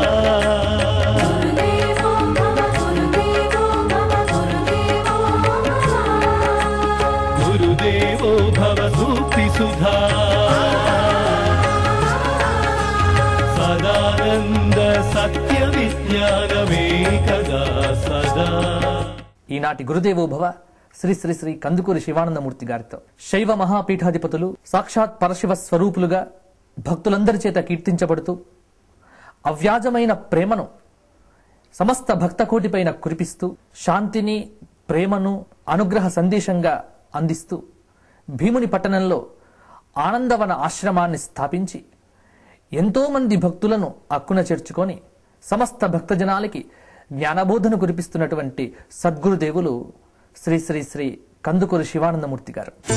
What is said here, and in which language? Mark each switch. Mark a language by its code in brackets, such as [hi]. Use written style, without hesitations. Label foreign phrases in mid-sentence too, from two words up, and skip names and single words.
[sa] गुरुदेवो भव सूक्ति सुधा सदानंद सत्य विज्ञानमेकदा सदा। [te] ఈనాటి గురుదేవో భవ శ్రీ శ్రీ శ్రీ కందుకూరి శివానందమూర్తి గారితో శైవ మహాపీఠాధిపతులు సాక్షాత్ పరశివ స్వరూపులుగా భక్తులందరి చేత కీర్తించబడుతూ అవ్యాజమైన ప్రేమను సమస్త భక్తకోటిపైన కురిపిస్తూ శాంతిని ప్రేమను అనుగ్రహ సందేశంగా అందిస్తూ భీముని పట్టణంలో ఆనందవన ఆశ్రమాన్ని స్థాపించి ఎంతోమంది భక్తులను అక్కున చేర్చుకొని సమస్త భక్తజనాలకి జ్ఞానబోధన కురిపిస్తున్నటువంటి సద్గురుదేవులు శ్రీ శ్రీ శ్రీ కందుకూరి శివానందమూర్తి గారు.